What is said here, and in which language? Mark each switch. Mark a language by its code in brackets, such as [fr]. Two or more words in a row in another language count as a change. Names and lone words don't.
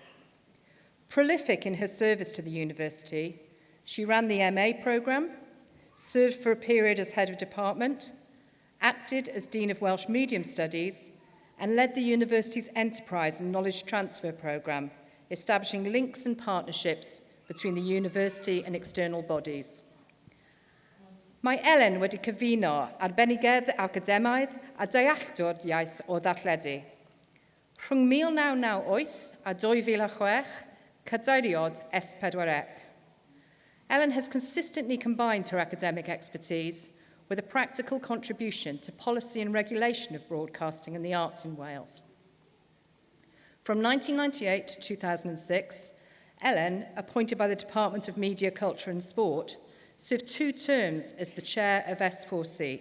[en] Prolific in her service to the university, she ran the MA programme, served for a period as head of department, acted as Dean of Welsh Medium Studies, and led the university's enterprise and knowledge transfer programme, establishing links and partnerships between the university and external bodies. [cy] Mae Elen wedi cyfuno arbenigedd academaidd a dealltwr iaith o ddarlledu. Rhwng 1998 a 2006, cadairiodd S4C. [en] Ellen has consistently combined her academic expertise with a practical contribution to policy and regulation of broadcasting and the arts in Wales. From 1998 to 2006, Ellen, appointed by the Department of Media, Culture and Sport, served 2 terms as the chair of S4C.